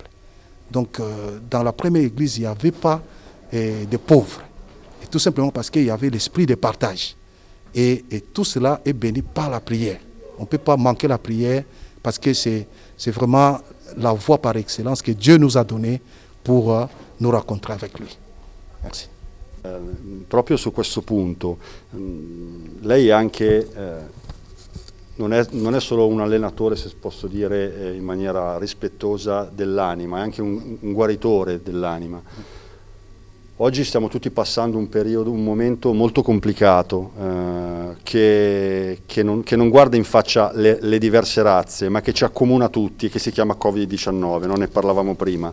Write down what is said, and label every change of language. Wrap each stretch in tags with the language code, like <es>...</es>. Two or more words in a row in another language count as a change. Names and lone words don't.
<fr>Donc dans la première église, il n'y avait pas de pauvres. Et tout simplement parce qu'il y avait l'esprit de partage. Et tout cela est béni par la prière. On ne peut pas manquer la prière parce que c'est vraiment la voie par excellence que Dieu nous a donnée pour nous rencontrer avec lui. Merci.</fr> <it>Proprio su questo punto, lei anche non è solo un allenatore, se posso dire in maniera rispettosa, dell'anima, è anche un guaritore dell'anima. Oggi stiamo tutti passando un momento molto complicato che non guarda in faccia le diverse razze, ma che ci accomuna tutti e che si chiama Covid-19, non ne parlavamo prima.</it>